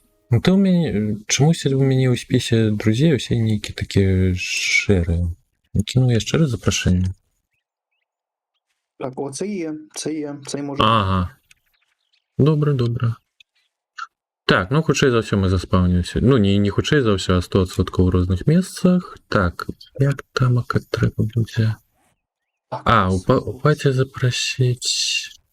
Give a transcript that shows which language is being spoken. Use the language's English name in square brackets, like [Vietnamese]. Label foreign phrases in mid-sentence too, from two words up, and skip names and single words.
[Belarusian] Ну ты у мяне чамусь у мяне ў спісе друзей усе нейкі такія шэрыя. Кіну яшчэ раз запрашэнне. [Ukrainian] Так, о, це може. Ага. [Belarusian] Добра. Так, ну хутчэй за ўсё мы заспаўнімся. Ну не хутчэй за ўсё, а 100% у розных месцах. Так, як там трэба будзе? А, у паці запрасіць.